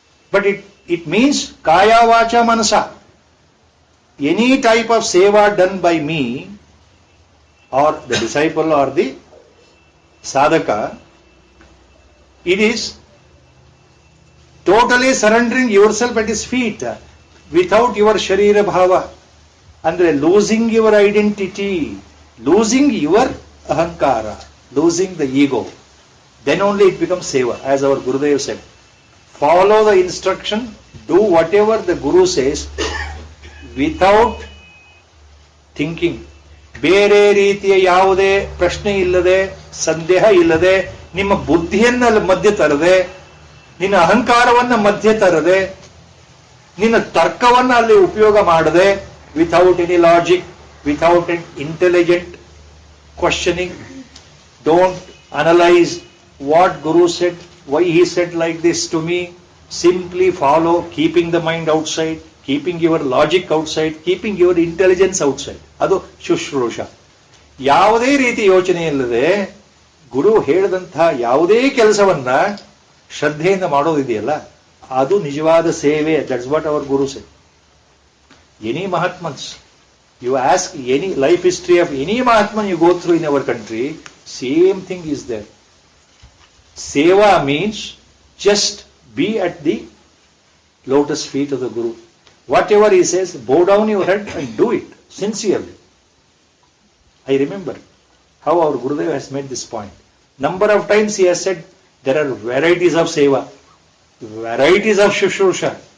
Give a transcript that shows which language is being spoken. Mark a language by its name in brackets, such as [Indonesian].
[English] But it means Kaya Vacha Manasa. Any type of Seva done by me or the disciple or the sadhaka, it is totally surrendering yourself at his feet without your sharira bhava, and losing your identity, losing your ahankara, losing the ego. Then only it becomes seva. As our Gurudev said, follow the instruction, do whatever the Guru says without thinking. [Kannada] ಬೇರೆ ರೀತಿಯ ಯಾವುದೇ ಪ್ರಶ್ನೆ ಇಲ್ಲದೆ, ಸಂದೇಹ ಇಲ್ಲದೆ, ನಿಮ್ಮ ಬುದ್ಧಿಯನ್ನ ಮಧ್ಯೆ ತರದೆ, ನಿನ್ನ ಅಹಂಕಾರವನ್ನ ಮಧ್ಯೆ ತರದೆ, ನಿನ್ನ ತರ್ಕವನ್ನ ಅಲ್ಲಿ ಉಪಯೋಗ ಮಾಡದೆ, [English] Without any logic, without an intelligent don't analyse what guru said, why he said like this to me. Simply follow, keeping the mind outside, keeping your logic outside, keeping your intelligence outside. [Kannada] ಅದು ಶುಶ್ರೂಷ. ಯಾವುದೇ ರೀತಿ ಯೋಚನೆ ಇಲ್ಲದೆ ಗುರು ಹೇಳಿದಂತಹ ಯಾವುದೇ ಕೆಲಸವನ್ನ ಶ್ರದ್ಧೆಯಿಂದ ಮಾಡೋದಿದೆಯಲ್ಲ, ಅದು ನಿಜವಾದ ಸೇವೆ. [English] That's what our guru said. Any mahatmans, you ask any life history of any mahatman you go through in our country, same thing is there. Seva means just be at the lotus feet of the Guru. Whatever he says, bow down your head and do it sincerely. I remember how our Gurudev has made this point. Number of times he has said there are varieties of seva, varieties of shushrusha.